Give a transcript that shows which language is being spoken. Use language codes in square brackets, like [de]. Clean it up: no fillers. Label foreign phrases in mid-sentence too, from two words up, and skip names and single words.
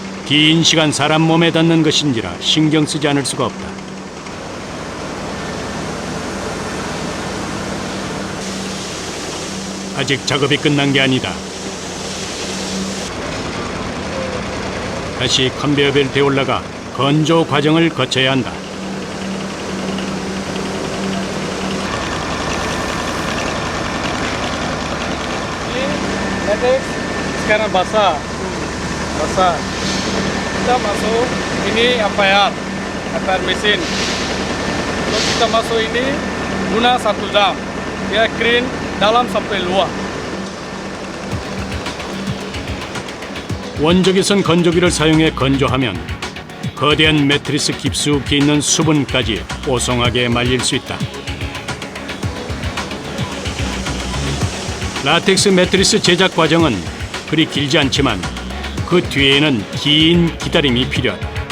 [ko] 긴 시간 사람 몸에 닿는 것인지라 신경 쓰지 않을 수가 없다. 아직 작업이 끝난 게 아니다. 다시 컨베이어 벨트에 올라가 건조 과정을 거쳐야 한다. [ms] Latex sekarang basah. Basah. Kita masuk ini FIR mesin. Kalau kita masuk ini guna 1 jam. Dia clean dalam sampai luar. [ko] 원적외선 건조기를 사용해 건조하면 거대한 매트리스 깊숙이 있는 수분까지 뽀송하게 말릴 수 있다. 라텍스 매트리스 제작 과정은 그리 길지 않지만 그 뒤에는 긴 기다림이 필요하다.